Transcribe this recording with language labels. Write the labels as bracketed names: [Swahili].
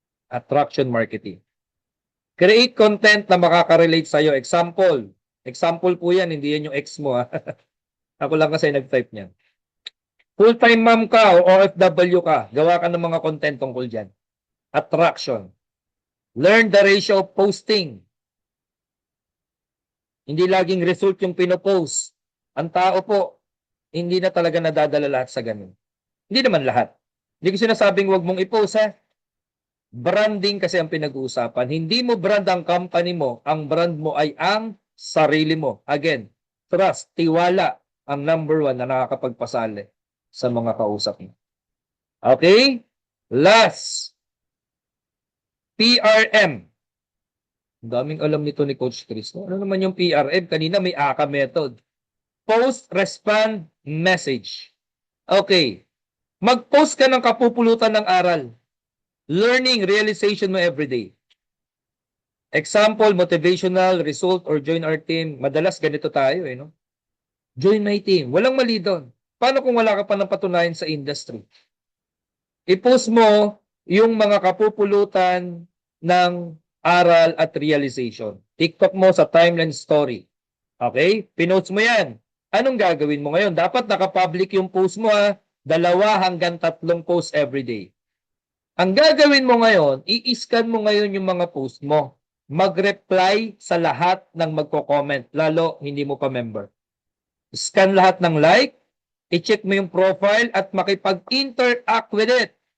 [English] Attraction marketing. Create content [Filipino] na makaka-relate sa'yo. Example po yan, hindi yan yung ex mo. Ha? Ako lang kasi nag-type niyan. Full-time mom ka o OFW ka, gawa ka ng mga content tungkol dyan. [English] Attraction. Learn the ratio of posting. [Filipino] Hindi laging result yung pinopost. Ang tao po, hindi na talaga nadadala lahat sa ganun. Hindi naman lahat. Hindi ko sinasabing wag mong i-post ha. Branding kasi ang pinag-uusapan. Hindi mo brand ang company mo. Ang brand mo ay ang sarili mo. Again, trust, tiwala ang number one na nakakapagpasali sa mga kausap mo. [English] Okay? Last. PRM. [Filipino] Ang daming alam nito ni Coach Chris. Ano naman yung PRM? Kanina may AKA method. [English] Post, respond, message. Okay. [Filipino] Mag-post ka ng kapupulutan ng aral. [English] Learning, realization mo everyday. Example, motivational, result, or join our team. [Filipino] Madalas ganito tayo no? [English] Join my team. [Filipino] Walang mali doon. Paano kung wala ka pa ng patunayan sa industry? I-post mo yung mga kapupulutan ng aral at realization. TikTok mo sa timeline story. Okay? Pinotes mo yan. Anong gagawin mo ngayon? Dapat nakapublic yung post mo ha. 2 hanggang 3 posts everyday. Ang gagawin mo ngayon, i-scan mo ngayon yung mga post mo. Mag-reply sa lahat ng magko-comment, lalo hindi mo pa member. Scan lahat ng like, i-check mo yung profile at makipag-interact with it.